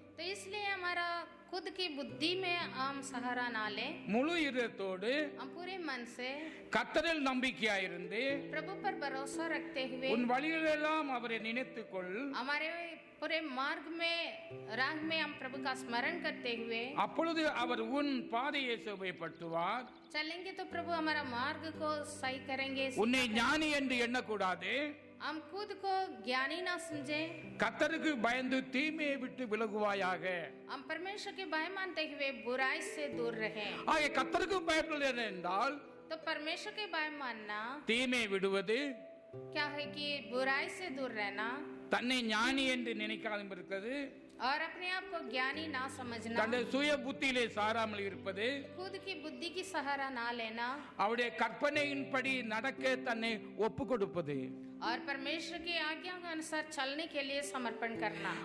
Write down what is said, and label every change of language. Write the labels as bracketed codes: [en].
[hi] तो इसलिए हमारा खुद की बुद्धि में हम सहारा ना ले, [ta] முழு இதயத்தோடு [hi] हम पूरे मन से [ta] கர்த்தரில் நம்பிக்கையாயிருந்து [hi] प्रभु पर भरोसा रखते हुए [ta] உன் வழிகளெல்லாம் அவரை நினைத்துக்கொள். [hi] हमारे पूरे मार्ग में राह में हम प्रभु का स्मरण करते हुए [ta] அப்பொழுது அவர் உன் பாதையை செவ்வாய்ப்படுத்துவார். [hi] चलेंगे तो प्रभु हमारा मार्ग को सही करेंगे. [ta] உன்னை ஞானி என்று எண்ணக்கூடாது. [hi] हम खुद को ज्ञानी ना समझे. [ta] கர்த்தருக்கு பயந்து தீமையை விட்டு விலகுவாயாக. [hi] हम परमेश्वर के भय मानते हुए बुराई से दूर रहें. [ta] ஆக கர்த்தருக்கு பயப்படுவது என்றால் [hi] तो परमेश्वर के भय मानना [ta] தீமை விடுவது, [hi] क्या है कि बुराई से दूर रहना [ta] தன்னை ஞானி என்று நினைக்காமல் இருக்கிறது, [hi] और अपने आप को ज्ञानी ना समझना, [ta] தன்னுடைய சுய புத்தியிலே சாராமல் இருப்பது, [hi] खुद की बुद्धि की सहारा ना लेना [ta] அவருடைய கற்பனையின்படி நடக்க தன்னை ஒப்பு கொடுப்பது. [hi] और परमेश्वर की आज्ञा के अनुसार चलने के लिए समर्पण करना.